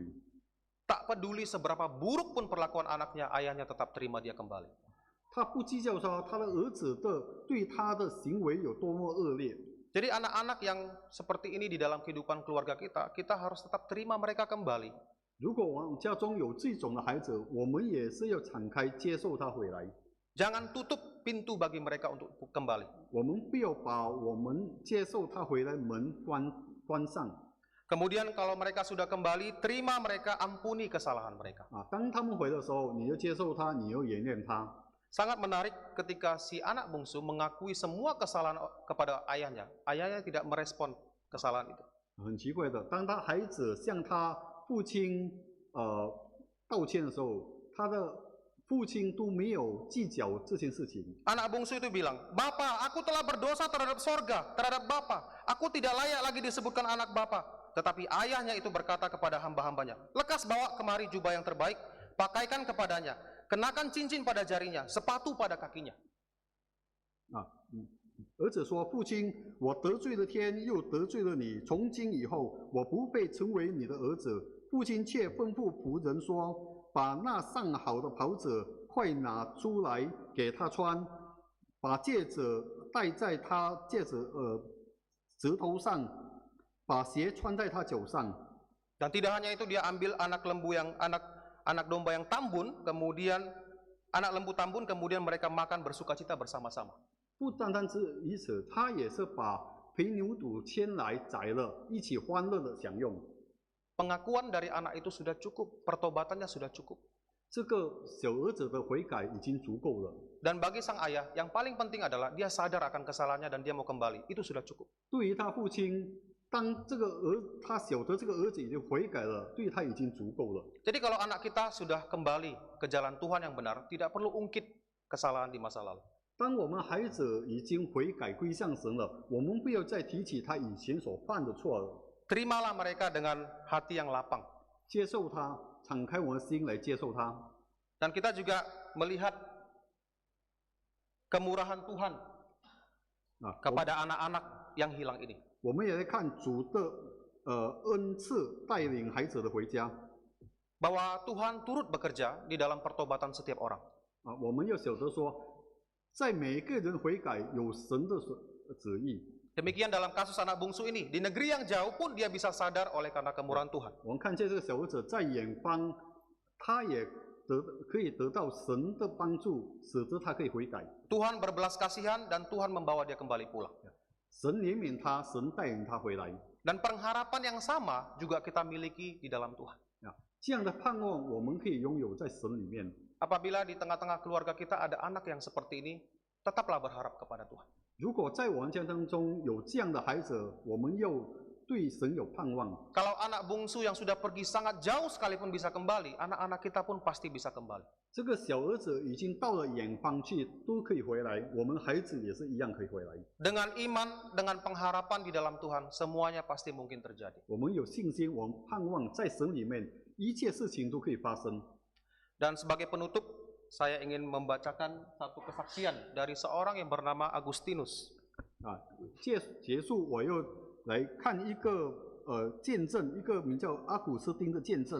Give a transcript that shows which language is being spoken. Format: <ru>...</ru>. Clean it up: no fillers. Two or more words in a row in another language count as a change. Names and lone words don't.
<id>Tak peduli seberapa buruk pun perlakuan anaknya, ayahnya tetap terima dia kembali.</id> <zh>他不计较说他的儿子对他的行为有多么恶劣。</zh> <id>Jadi anak-anak yang seperti ini di dalam kehidupan keluarga kita, kita harus tetap terima mereka kembali.</id> <zh>如果我们家中有这种的孩子，我们也是要敞开接受他回来。</zh> <id>Jangan tutup pintu bagi mereka untuk kembali.</id> <zh>我们不要把我们接受他回来门关上。</zh> <id>Kemudian kalau mereka sudah kembali, terima mereka, ampuni kesalahan mereka.</id> <zh>当他们回来的时候，你要接受他，你要原谅他。</zh> <id>Sangat menarik ketika si anak bungsu mengakui semua kesalahan kepada ayahnya. Ayahnya tidak merespon kesalahan itu.</id> <zh>很奇怪的，当他孩子向他父亲道歉的时候，他的父亲都没有计较这件事情。</zh> <id>Anak bungsu itu bilang, "Bapa, aku telah berdosa terhadap sorga, terhadap Bapa. Aku tidak layak lagi disebutkan anak Bapa." Tetapi ayahnya itu berkata kepada hamba-hambanya, "Lekas bawa kemari jubah yang terbaik, pakaikan kepadanya, kenakan cincin pada jarinya, sepatu pada kakinya."</id> <zh>儿子说：“父亲，我得罪了天，又得罪了你。从今以后，我不配成为你的儿子。”父亲却吩咐仆人说：“把那上好的袍子快拿出来给他穿，把戒指戴在他指头上，把鞋穿在他脚上。”</zh> <id>Dan tidak hanya itu, dia ambil anak domba yang tambun, kemudian anak lembu tambun, kemudian mereka makan bersukacita bersama-sama.</id> <zh>不单单是如此，他也是把肥牛犊牵来宰了，一起欢乐的享用。</zh> <id>Pengakuan dari anak itu sudah cukup, pertobatannya sudah cukup.</id> <zh>这个小儿子的悔改已经足够了。</zh> <id>Dan bagi sang ayah, yang paling penting adalah dia sadar akan kesalahannya dan dia mau kembali. Itu sudah cukup.</id> <zh>对于他父亲，当他晓得这个儿子已经悔改了，对他已经足够了。</zh> <id>Jadi kalau anak kita sudah kembali ke jalan Tuhan yang benar, tidak perlu ungkit kesalahan di masa lalu.</id> <zh>当我们孩子已经悔改归向神了，我们不要再提起他以前所犯的错了。</zh> <id>Terimalah mereka dengan hati yang lapang.</id> <zh>接受他，敞开我们的心来接受他。</zh> <id>Dan kita juga melihat kemurahan Tuhan kepada anak-anak yang hilang ini.</id> <zh>我们也来看主的恩赐带领孩子的回家。</zh> <id>Bahwa Tuhan turut bekerja di dalam pertobatan setiap orang.</id> <zh>我们要晓得说，在每个人悔改有神的旨意。</zh> <id>Demikian dalam kasus anak bungsu ini, di negeri yang jauh pun dia bisa sadar oleh karena kemurahan Tuhan.</id> <zh>我们看见这个小儿子在远方，他也可以得到神的帮助，使得他可以悔改。</zh> <id>Tuhan berbelas kasihan dan Tuhan membawa dia kembali pulang.</id> <zh>神怜悯他，神带领他回来。</zh> <id>Dan pengharapan yang sama juga kita miliki di dalam Tuhan.</id> <zh>这样的盼望，我们可以拥有在神里面。</zh> <id>Apabila di tengah-tengah keluarga kita ada anak yang seperti ini, tetaplah berharap kepada Tuhan.</id> <zh>如果在我们家当中有这样的孩子，我们要对神有盼望。</zh> <id>Kalau anak bungsu yang sudah pergi sangat jauh sekalipun bisa kembali, anak-anak kita pun pasti bisa kembali.</id> <zh>这个小儿子已经到了远方去，都可以回来，我们孩子也是一样可以回来。</zh> <id>Dengan iman, dengan pengharapan di dalam Tuhan, semuanya pasti mungkin terjadi.</id> <zh>我们有信心，我们盼望在神里面，一切事情都可以发生。</zh> <id>Dan sebagai penutup, saya ingin membacakan satu kesaksian dari seorang yang bernama Agustinus.</id> <zh>结束，我又来看一个见证，一个名叫阿古斯丁的见证。</zh>